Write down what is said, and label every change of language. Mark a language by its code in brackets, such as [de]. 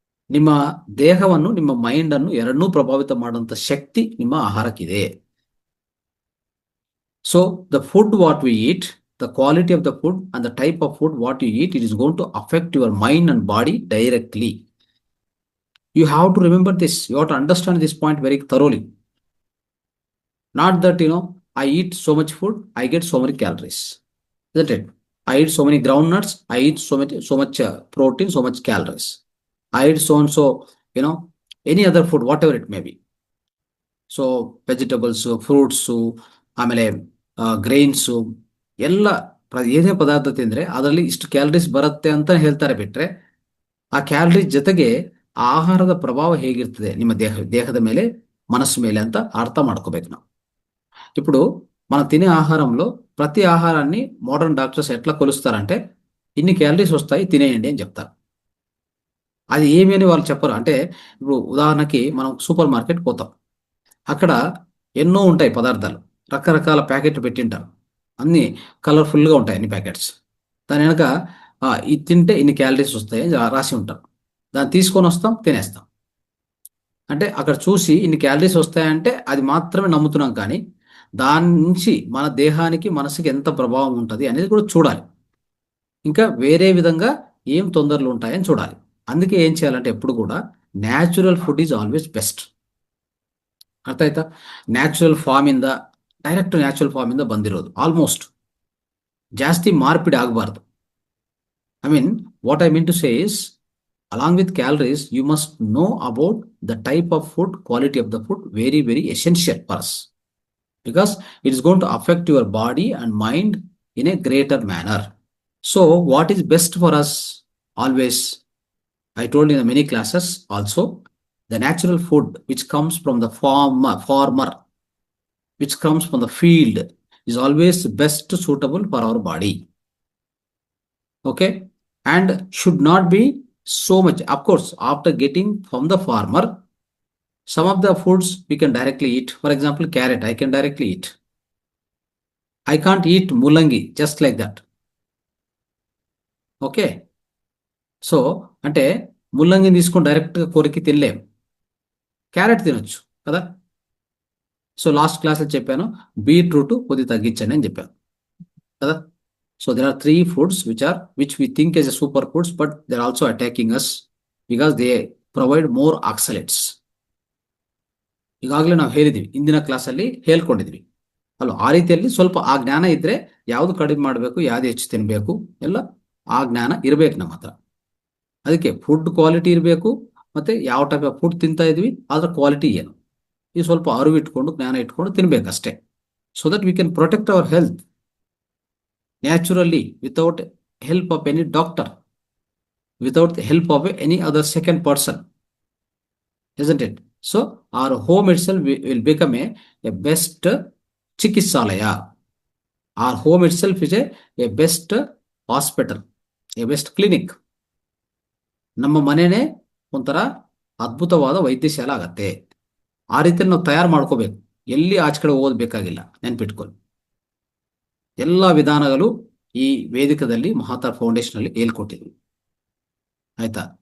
[kn] ನಿಮ್ಮ ದೇಹವನ್ನು, ನಿಮ್ಮ ಮೈಂಡ್ ಅನ್ನು ಎರಡನ್ನೂ ಪ್ರಭಾವಿತ ಮಾಡುವಂತ ಶಕ್ತಿ ನಿಮ್ಮ ಆಹಾರಕ್ಕಿದೆ. [en] So the food what we eat, the quality of the food and the type of food what you eat, it is going to affect your mind and body directly. You have to remember this. You have to understand this point very thoroughly. Not that, I eat so much food, I get so many calories. Isn't it? I eat so many groundnuts, I eat so much protein, so much calories. I eat so and so, you know, any other food, whatever it may be. [kn] So ವೆಜಿಟಬಲ್ಸು, fruits, ಆಮೇಲೆ grains ಎಲ್ಲ ಏನೇ ಪದಾರ್ಥ ತಿಂದರೆ ಅದರಲ್ಲಿ ಇಷ್ಟು calories ಬರುತ್ತೆ ಅಂತ ಹೇಳ್ತಾರೆ. ಬಿಟ್ಟರೆ ಆ ಕ್ಯಾಲರೀಸ್ ಜೊತೆಗೆ ಆಹಾರದ ಪ್ರಭಾವ ಹೇಗಿರ್ತದೆ ನಿಮ್ಮ ದೇಹದ ಮೇಲೆ, [te] మనస్సు [kn] ಮೇಲೆ ಅಂತ [te] అర్థం [kn] ಮಾಡ್ಕೋಬೇಕು ನಾವು. [te] ఇప్పుడు మనం తినే ఆహారంలో ప్రతి ఆహారాన్ని మోడర్న్ డాక్టర్స్ ఎట్లా కొలుస్తారంటే ఇన్ని క్యాలరీస్ వస్తాయి తినేయండి అని చెప్తారు. అది ఏమి అని వాళ్ళు చెప్పరు. అంటే ఇప్పుడు ఉదాహరణకి మనం సూపర్ మార్కెట్ పోతాం, అక్కడ ఎన్నో ఉంటాయి పదార్థాలు, రకరకాల ప్యాకెట్లు పెట్టింటారు, అన్నీ కలర్ఫుల్గా ఉంటాయి అన్ని ప్యాకెట్స్. దాని వెనక ఇది తింటే ఇన్ని క్యాలరీస్ వస్తాయి అని రాసి ఉంటారు. దాన్ని తీసుకొని వస్తాం, తినేస్తాం. అంటే అక్కడ చూసి ఇన్ని క్యాలరీస్ వస్తాయంటే అది మాత్రమే నమ్ముతున్నాం, కానీ దాని నుంచి మన దేహానికి మనసుకి ఎంత ప్రభావం ఉంటుంది అనేది కూడా చూడాలి. ఇంకా వేరే విధంగా ఏం తొందరలు ఉంటాయని చూడాలి. అందుకే ఏం చేయాలంటే ఎప్పుడు కూడా [en] Natural food is always best. [kn] ಅರ್ಥ ಆಯ್ತಾ? ನ್ಯಾಚುರಲ್ ಫಾರ್ಮಿಂದ, ಡೈರೆಕ್ಟ್ ನ್ಯಾಚುರಲ್ ಫಾರ್ಮಿಂದ ಬಂದಿರೋದು ಆಲ್ಮೋಸ್ಟ್. ಜಾಸ್ತಿ ಮಾರ್ಪಿಡಿ ಆಗಬಾರ್ದು. [en] I mean what I mean to say is, along with calories, you must know about the type of food, quality of the food, very, very essential for us. Because it is going to affect your body and mind in a greater manner. So, what is best for us? Always, I told in the many classes also, the natural food which comes from the farmer, which comes from the field, is always best suitable for our body. Okay? And should not be so much. Of course, after getting from the farmer, some of the foods we can directly eat. For example, carrot, I can directly eat. I can't eat mulangi just like that. Okay? [te] So అంటే ముల్లంగిని తీసుకొని డైరెక్ట్గా కొరికి తినలేం, carrot తినొచ్చు కదా. So last క్లాస్లో చెప్పాను, బీట్రూట్ కొద్ది తగ్గించండి అని చెప్పాను కదా. [en] So there are three foods which we think as a superfoods, but they're also attacking us because they provide more oxalates. [kn] ಈಗಾಗಲೇ ನಾವು ಹೇಳಿದ್ವಿ, ಇಂದಿನ ಕ್ಲಾಸಲ್ಲಿ ಹೇಳ್ಕೊಂಡಿದ್ವಿ ಅಲ್ಲ. ಆ ರೀತಿಯಲ್ಲಿ ಸ್ವಲ್ಪ ಆ ಜ್ಞಾನ ಇದ್ರೆ ಯಾವುದು ಕಡಿಮೆ ಮಾಡಬೇಕು, ಯಾವ್ದು ಹೆಚ್ಚು ತಿನ್ನಬೇಕು, ಎಲ್ಲ ಆ ಜ್ಞಾನ ಇರಬೇಕು ನಮ್ಮ ಹತ್ರ. ಅದಕ್ಕೆ ಫುಡ್ ಕ್ವಾಲಿಟಿ ಇರಬೇಕು, ಮತ್ತೆ ಯಾವ ಟೈಪ್ ಆಫ್ ಫುಡ್ ತಿಂತಾ ಇದ್ವಿ ಅದರ ಕ್ವಾಲಿಟಿ ಏನು, ಈ ಸ್ವಲ್ಪ ಅರಿವು ಇಟ್ಕೊಂಡು ಜ್ಞಾನ ಇಟ್ಕೊಂಡು ತಿನ್ಬೇಕಷ್ಟೇ. [en] So that we can protect our health naturally, without help of any doctor, without the help of any other second person, isn't it? So our home itself will become a best chikisalaya. Our home itself is a best hospital, a best clinic. [kn] ನಮ್ಮ ಮನೆನೇ ಒಂಥರ ಅದ್ಭುತವಾದ ವೈದ್ಯಶಾಲೆ ಆಗತ್ತೆ. ಆ ರೀತಿಯಲ್ಲಿ ನಾವು ತಯಾರು ಮಾಡ್ಕೋಬೇಕು, ಎಲ್ಲಿ ಆಚೆ ಕಡೆ ಓದಬೇಕಾಗಿಲ್ಲ, ನೆನ್ಪಿಟ್ಕೊಳ್ಳಿ. ಎಲ್ಲ ವಿಧಾನಗಳು ಈ ವೇದಿಕದಲ್ಲಿ ಮಹಾತಾರ್ ಫೌಂಡೇಶನ್ ಅಲ್ಲಿ ಹೇಳ್ಕೊಟ್ಟಿದ್ವಿ, ಆಯ್ತಾ.